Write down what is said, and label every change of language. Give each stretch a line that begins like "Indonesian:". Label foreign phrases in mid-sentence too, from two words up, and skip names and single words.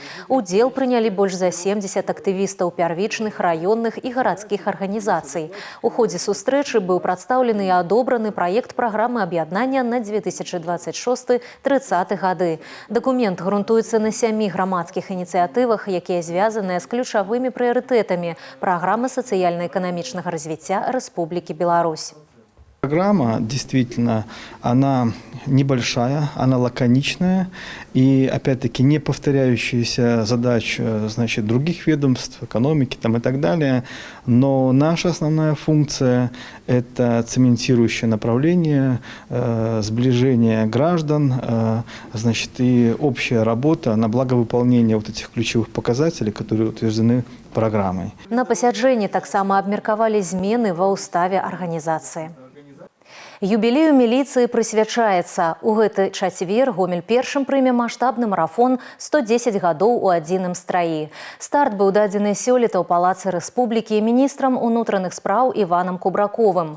Belarusian: Удзел прынялі больш за 70 актывістаў пярвічных, раённых і гарадскіх арганізацый. У ходзе сустрэчы быў прадстаўлены і адобраны праект праграмы аб'яднання на 2026-30 гады. Дакумент грунтуецца на 7 грамадскіх ініцыятывах, якія звязаныя з ключавымі прыярытэтамі праграмы сацыяльна-эканамічнага
Russian: развития Республики Беларусь. Программа действительно, она небольшая, она лаконичная и, опять-таки, не повторяющаяся задач, других ведомств, экономики и так далее. Но наша основная функция – это цементирующее направление, сближение граждан, и общая работа на благо выполнения этих ключевых показателей, которые утверждены программой.
Belarusian: На пасяджэнні таксама абмеркавалі змены ва ўставе арганізацыі. Юбілею міліцыі прысвячаецца. У гэты чацвер Гомель першым прыме маштабны марафон «110 гадоў у адзіным страі». Старт быў дадзены сёлета ў Палацы Рэспублікі міністрам унутраных спраў Іванам Кубраковым.